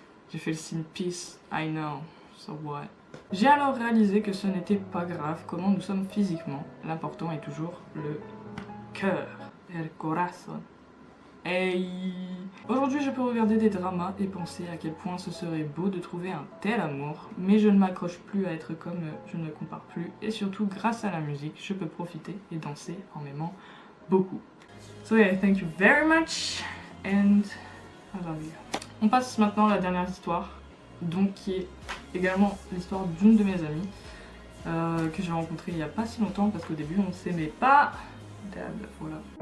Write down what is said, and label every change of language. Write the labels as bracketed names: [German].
[French] J'ai fait le signe peace, [English] I know, so what. [French] J'ai alors réalisé que ce n'était pas grave comment nous sommes physiquement, l'important est toujours le cœur, [Spanish] el corazón. [French] Hey. Aujourd'hui je peux regarder des dramas et penser à quel point ce serait beau de trouver un tel amour, mais je ne m'accroche plus à être comme eux, je ne compare plus, et surtout grâce à la musique, je peux profiter et danser en m'aimant beaucoup. [English] So yeah, thank you very much, and I love you. [French] On passe maintenant à la dernière histoire, donc qui est également l'histoire d'une de mes amies, que j'ai rencontrée il n'y a pas si longtemps, parce qu'au début on ne s'aimait pas. Voilà.